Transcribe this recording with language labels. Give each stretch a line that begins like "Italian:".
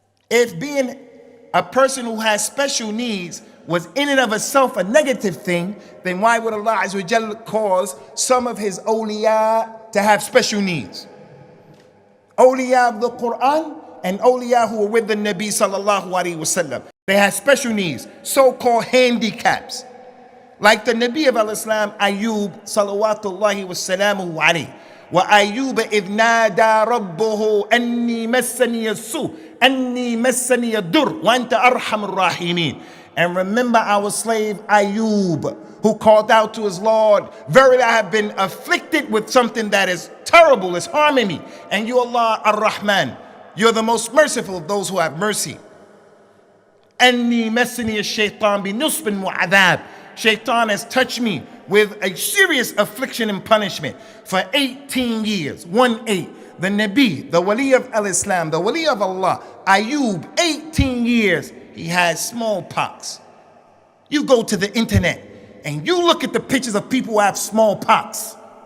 English: If being a person who has special needs was in and of itself a negative thing, then why would Allah Azza wa Jalla cause some of his awliya to have special needs? Awliya of the Quran and awliya who were with the Nabi sallallahu alaihi wasallam, they had special needs, so-called handicaps. Like the Nabi of al-Islam, Ayub salawatullahi wassalamuhu alayhi.
Arabic: وأيوب إذ نادى ربه أني مسني السوء أني مسني الضر وأنت أرحم الراحمين.
English: And remember our slave Ayub, who called out to his Lord, verily I have been afflicted with something that is terrible, is harming me. And you, Allah Ar-Rahman, you're the most merciful of those who have mercy.
Arabic: أني مسني الشيطان بنصب وعذاب.
English: Shaitan has touched me with a serious affliction and punishment for 18 years. 1-8. The Nabi, the Wali of al-Islam, the Wali of Allah, Ayub, 18 years, he had smallpox. You go to the internet and you look at the pictures of people who have smallpox.